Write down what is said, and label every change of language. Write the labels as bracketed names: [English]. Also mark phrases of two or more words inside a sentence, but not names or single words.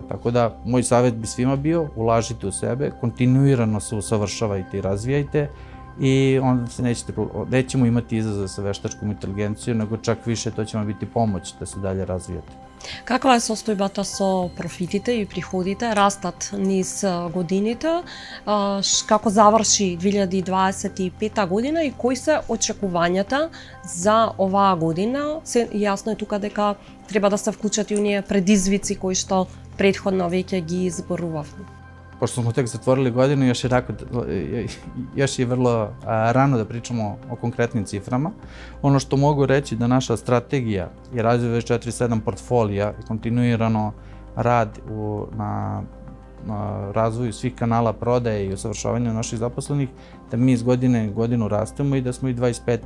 [Serbian] Tako da, moj savjet bi svima bio, ulažite u sebe, kontinuirano se usavršavajte i razvijajte i onda se nećemo imati izazove sa veštačkom inteligencijom, nego čak više to će vam biti pomoć da se dalje razvijate. [Macedonian] Каква е состојбата со профитите и приходите, растат низ годините, како заврши 2025 година и кои се очекувањата за оваа година? Јасно е тука дека треба да се вклучат и оние предизвици кои што претходно веќе ги изборувавме. [Serbian] Pošto smo tek zatvorili godinu, još je vrlo rano da pričamo o konkretnim ciframa. Ono što mogu reći da naša strategija je razvoj 24/7 portfolija i kontinuirano rad na razvoju svih kanala prodaje i usavršavanja naših zaposlenih, da mi iz godine u godinu rastemo i da smo i 25.